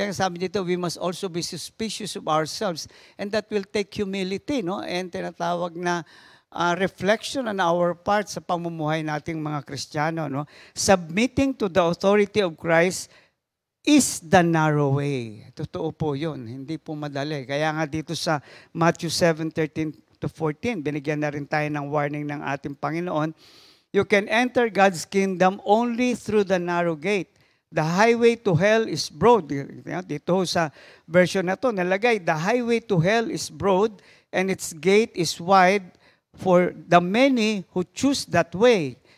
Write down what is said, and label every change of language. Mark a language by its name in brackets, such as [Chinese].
[English] Kaya sabi dito, we must also be suspicious of ourselves. And that will take humility, no? [Filipino] And tinatawag na reflection [English] on our part [Filipino] sa pamumuhay nating mga Kristiyano, no? [English] Submitting to the authority of Christ is the narrow way. [Filipino] Totoo po yun. Hindi po madali. Kaya nga dito sa Matthew 7:13-14, binigyan na rin tayo ng warning ng ating Panginoon. [English] You can enter God's kingdom only through the narrow gate. The highway to hell is broad. [Filipino] Dito sa version na to, nalagay, [English] the highway to hell is broad and its gate is wide for the many who choose that way.